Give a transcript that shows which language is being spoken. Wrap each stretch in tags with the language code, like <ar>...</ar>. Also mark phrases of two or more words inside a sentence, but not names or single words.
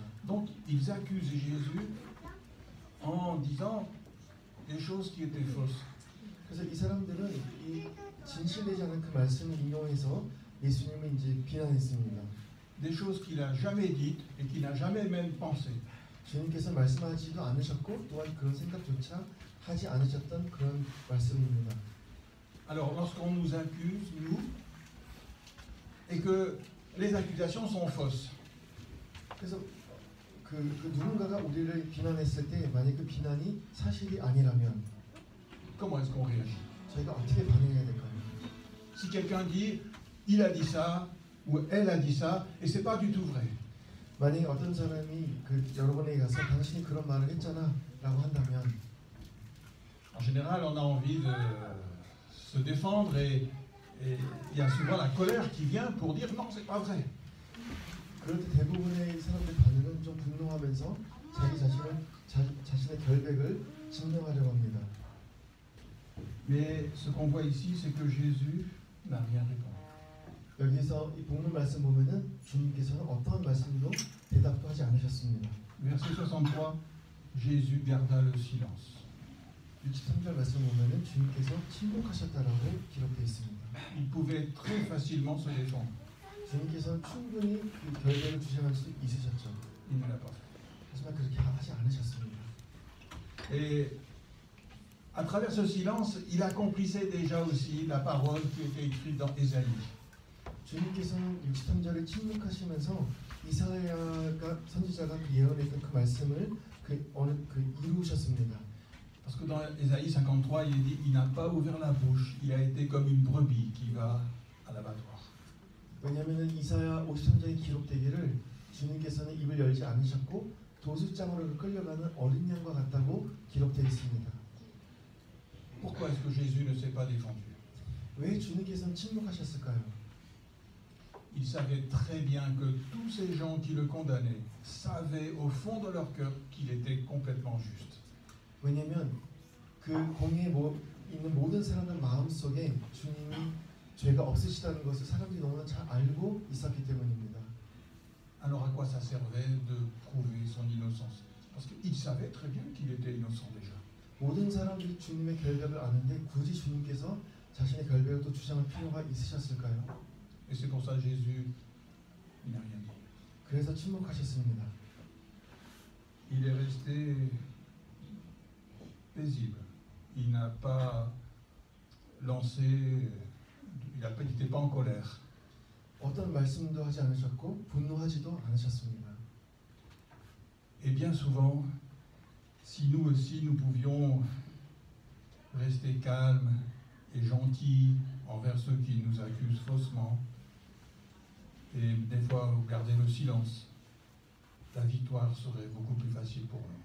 <fr>Donc ils accusent Jésus en disant des choses qui étaient fausses.</fr> <ko>그래서 이 사람들은 이 진실되지 않은 그 말씀을 인용해서 예수님을 이제 비난했습니다.</ko> <fr>Des choses qu'il n'a jamais dites et qu'il n'a jamais même pensé.</fr> <ko>주님께서 말씀하지도 않으셨고 또한 그런 생각조차 하지 않으셨던 그런 말씀입니다.</ko> <fr>Alors lorsqu'on nous accuse, nous, et que les accusations sont fausses,</fr> <ko>그래서 그 누군가가 우리를 비난했을 때 만약 그 비난이 사실이 아니라면</ko> <fr>comment est-ce qu'on réagit?</fr> <ko>저희가 어떻게 반응해야 될까요?</ko> <fr>Si quelqu'un dit il a dit ça ou elle a dit ça et c'est pas du tout vrai.</fr> <ko>만약에 어떤 사람이 여러분에게 가서 당신이 그런 말을 했잖아라고 한다면</ko> <fr>En général, on a envie de se défendre et il y a souvent la colère qui vient pour dire non, c'est pas vrai.</fr> <ko>그럴 때 대부분의 사람들 반응은 좀 분노하면서 자신의 결백을 증명하려고 합니다.</ko> <fr>Mais ce qu'on voit ici, c'est que Jésus n'a rien répondu.</fr> <ko>여기서 이 본문 말씀 보면은 주님께서는 어떠한 말씀도 대답도 하지 않으셨습니다.</ko> <fr>Verset 63, Jésus garda le silence.</fr> <ko>63절 말씀 보면은 주님께서 침묵하셨다라고 기록되어 있습니다.</ko> <fr>Il pouvait très facilement se défendre.</fr> <ko>주님께서는 충분히 그 결백을 주장할 수 있으셨죠.</ko> <fr>Il ne l'a pas fait.</fr> <ko>하지만 그렇게 하지 않으셨습니다.</ko> <fr>Et à travers ce silence, il accomplissait déjà aussi la parole qui était écrite dans Ésaïe.</fr> <ko>주님께서는 63절에 침묵하시면서 이사야가 선지자가 예언했던 그 말씀을 이루셨습니다.</ko> <fr>Parce que dans Ésaïe 53, il est dit il n'a pas ouvert la bouche, il a été comme une brebis qui va à l'abattoir.</fr> <ko>왜냐하면 이사야 53장에 기록되기를 주님께서는 입을 열지 않으셨고 도수장으로 끌려가는 어린 양과 같다고 기록되어 있습니다.</ko> <fr>Pourquoi est-ce que Jésus ne s'est pas défendu?</fr> <ko>왜 주님께서는 침묵하셨을까요?</ko> <fr>Il savait très bien que tous ces gens qui le condamnaient savaient au fond de leur cœur qu'il était complètement juste.</fr> <ko>왜냐하면 그 공회에 있는 모든 사람들 마음속에 주님이 죄가 없으시다는 것을 사람들이 너무나 잘 알고 있었기 때문입니다.</ko> <fr>Alors à quoi ça servait de prouver son innocence? Parce qu'il savait très bien qu'il était innocent déjà.</fr> <ko>모든 사람들이 주님의 결백을 아는데 굳이 주님께서 자신의 결백을 또 주장할 필요가 있으셨을까요?</ko> <fr>Et c'est pour ça que Jésus n'a rien dit.</fr> <ko>그래서 침묵하셨습니다.</ko> <fr>Il est resté paisible. Il n'a pas lancé, il n'était pas en colère.</fr> <ko>어떤 말씀도 하지 않으셨고 분노하지도 않으셨습니다.</ko> <fr>Et bien souvent, si nous aussi nous pouvions rester calmes et gentils envers ceux qui nous accusent faussement, et des fois garder le silence, la victoire serait beaucoup plus facile pour nous.</fr>